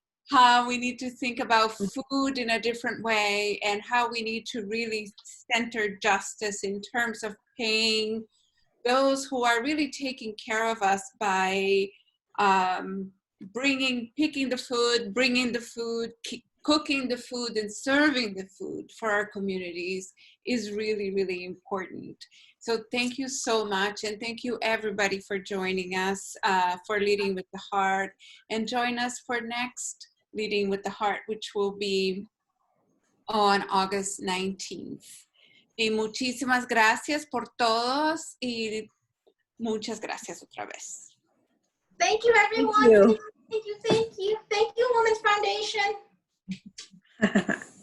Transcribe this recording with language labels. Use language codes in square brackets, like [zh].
[en] How we need to think about food in a different way, and how we need to really center justice in terms of paying those who are really taking care of us by picking the food, bringing the food, cooking the food, and serving the food for our communities is really, really important. So thank you so much, and thank you everybody for joining us for Leading with the Heart, and join us for next Leading with the Heart, which will be on August 19th. [es] Y muchísimas gracias por todos, y muchas gracias otra vez. [en] Thank you, everyone. Thank you. Thank you, thank you. Thank you, Women's Foundation.